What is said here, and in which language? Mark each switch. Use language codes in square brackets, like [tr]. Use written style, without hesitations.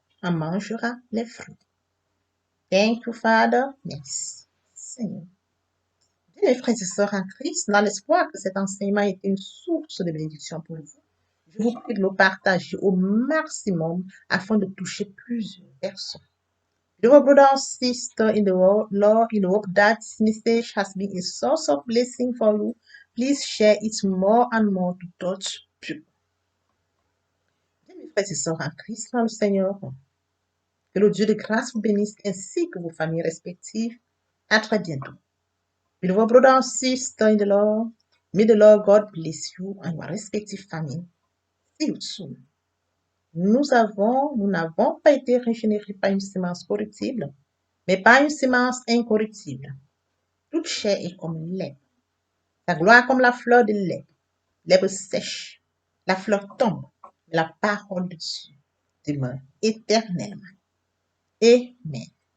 [fr] en mangera les fruits. [en] Thank you, Father. [fr] Merci, Seigneur. Bien, mes frères et sœurs en Christ, dans l'espoir que cet enseignement est une source de bénédiction pour vous, je vous prie de le partager au maximum afin de toucher plusieurs personnes. [en] Dear brother and sister in the Lord, in hope that this message has been a source of blessing for you, please share it more and more to touch people. [fr] Bien, mes frères et sœurs en Christ, dans le Seigneur, que le Dieu de grâce vous bénisse ainsi que vos familles respectives. À très bientôt. [en] Beloved brother and sister in the Lord, may the Lord God bless you and your respective family. See you soon. [fr] Nous n'avons pas été régénérés par une semence corruptible, mais par une semence incorruptible. Toute chair est comme l'herbe. Ta gloire comme la fleur de l'herbe. L'herbe sèche, la fleur tombe, mais la parole de Dieu demeure éternellement. Amen.